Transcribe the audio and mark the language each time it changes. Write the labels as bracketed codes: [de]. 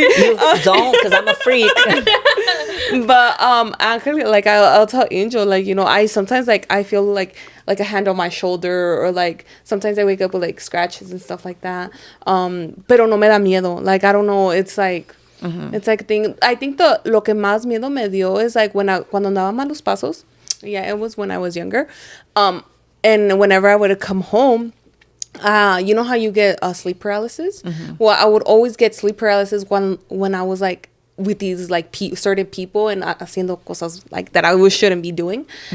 [en] You don't, because I'm a freak. But actually, like I'll tell Angel, like, you know, I sometimes like I feel like a hand on my shoulder, or like sometimes I wake up with like scratches and stuff like that. [es] Pero no me da miedo. [en] Like, I don't know. It's like it's like a thing. I think [es] lo que más miedo me dio [en] is like [es] cuando andaba malos pasos. [en] Yeah, it was when I was younger. And whenever I would come home, you know how you get sleep paralysis? Well, I would always get sleep paralysis when I was like with these like certain people and [es] haciendo cosas [en] like that I shouldn't be doing.